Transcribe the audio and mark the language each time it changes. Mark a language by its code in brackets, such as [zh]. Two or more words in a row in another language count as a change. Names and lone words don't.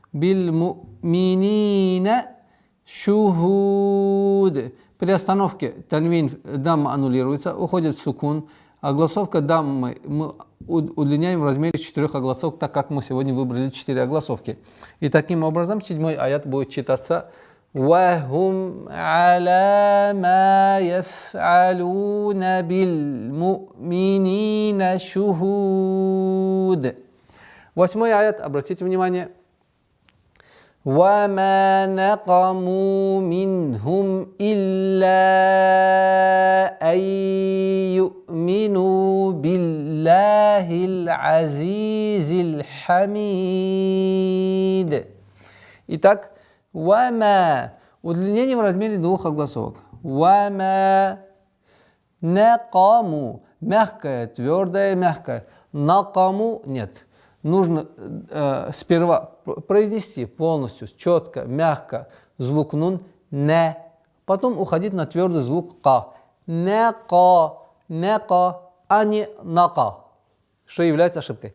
[ar] منين شهود. [ru] При остановке танвин дамма аннулируется, уходит в сукун. Огласовка даммы мы удлиняем в размере 4 огласовок, так как мы сегодня выбрали 4 огласовки. И таким образом 7-й аят будет читаться [ar] وَهُمْ عَلَى مَا يَفْعَلُونَ بِالْمُؤْمِنِينَ شُهُودٌ. [ru] 8-й аят, обратите внимание. [ar] وَمَا نَقَمُوا مِنْهُمْ إِلَّا أَن يُؤْمِنُوا بِاللَّهِ الْعَزِيزِ الْحَمِيدِ. [ru] Итак, وَمَا удлинение в размере двух огласовок. [ar] وَمَا نَقَمُوا [ru] мягкое, твердое, мягкое. Накаму нет. Нужно сперва произнести полностью, четко, мягко звук нун не, потом уходить на твердый звук ка. Нека, а не нака, что является ошибкой.